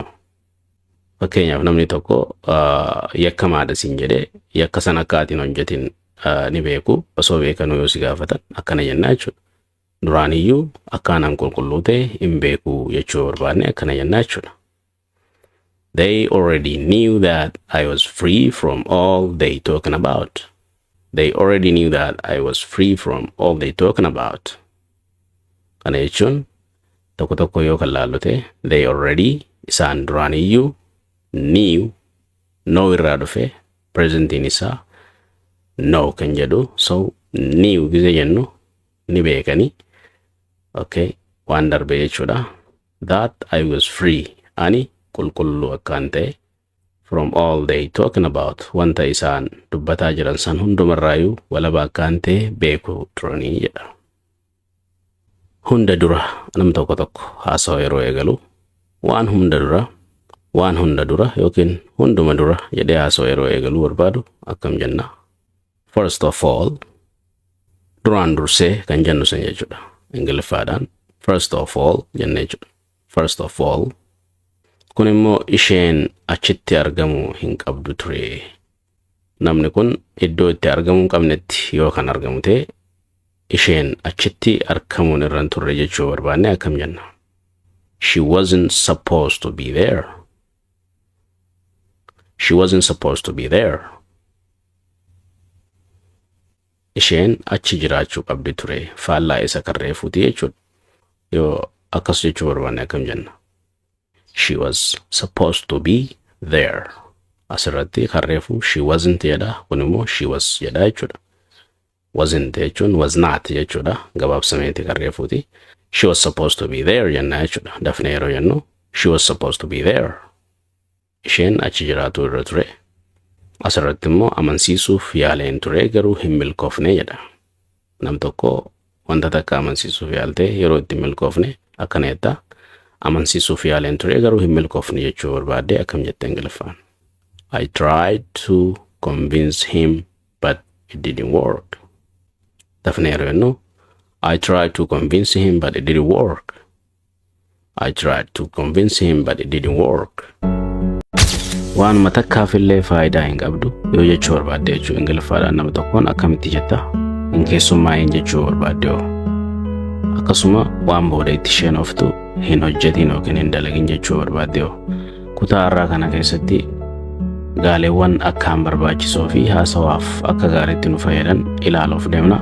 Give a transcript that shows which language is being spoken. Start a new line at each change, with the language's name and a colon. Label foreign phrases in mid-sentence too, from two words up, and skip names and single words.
Oromo: Fakkeenyaaf namni tokko yakkamaadha siin jedhee yakka sana akkaatiin hojjetin ni beeku. Osoo beekanuu yoo si gaafatan akkana jennaa jechuudha. Duraaniyyuu akkaanaan qulqulluu ta'e hin beeku jechuu barbaadne akkana jennaa jechuudha.
English: They already knew that I was free from all they talking about. They already knew that I was free from all they talking about.
Oromo: Kana jechuun tokko tokko yoo kan laallu ta'e
English: they already
Oromo: isaan duraaniyyuu
English: knew know
Oromo: irraa dhufe presentiin isaa know kan jedhu. So knew gise jennu ni beekani. Okay, waan darbe jechuudha.
English: That I was free
Oromo: ani qulqulluu akkaan ta'e
English: from all they talking about
Oromo: wanta isaan dubbataa jiran san hundumarraayyuu walaba akkaan ta'e beekuu turanii jedha. Hunda dura nam tokko tokko haasawa yeroo eegalu waan hunda dura yookiin hunduma dura jedhee haasawa yeroo eegalu barbaadu akkam jenna.
English: First of all
Oromo: duraan dursee kan jennu san jechuudha. Ingiliffaadhaan
English: first of all
Oromo: jennee jechuudha.
English: First of all
Oromo: kun immoo isheen achitti argamu hin qabdu ture. Namni kun iddoo itti argamu hin qabnetti yoo kan argamu ta'e isheen achitti argamuun irra hin turre jechuu barbaanne akkam jenna.
English: She wasn't supposed to be there. She wasn't supposed to be there.
Oromo: Isheen achi jiraachuu qabdi ture. Faallaa isa kan reefuuti jechuudha. Yoo akkas jechuu barbaanne akkam jenna.
English: She was supposed to be there.
Oromo: Asirratti kan reefu
English: she wasn't
Oromo: jedha. Kun immoo
English: she was
Oromo: jedha jechuudha. Wasn't jechuun
English: was not
Oromo: jechuudha. Gabaabsameeti kan reefuuti.
English: She was supposed to be there
Oromo: jenna jechuudha. Dafnee yeroo jennu
English: she was supposed to be there.
Oromo: Isheen achi jiraatu irra ture. Asirratti immoo amansiisuuf yaaleen ture garuu hin milkoofne jedha. Nam tokko wanta takka amansiisuuf yaalte yeroo itti milkoofne akkana jetta. Amansiisuuf yaaleen ture garuu hin milkoofne jechuu barbaadde akkam jette Ingiliffaan.
English: I tried to convince him but it didn't work.
Oromo: Dafnee yeroo jennu
English: I tried to convince him but it didn't work. I tried to convince him but it didn't work.
Oromo: Waan matakkaafillee faayidaa hin qabdu yoo jechuu barbaadde jechuu Ingiliffaadhaan nama tokkoon akkamitti jetta hin keessummaa'in jechuu barbaadde. Akkasuma waan booda itti isheen oftu hin hojjetin yookiin hin dalagin jechuu barbaadde. Kutaa har'aa kana keessatti gaaleewwan akkaan barbaachisoo fi haasawaaf akka gaariitti nu fayyadan ilaaluuf deemna.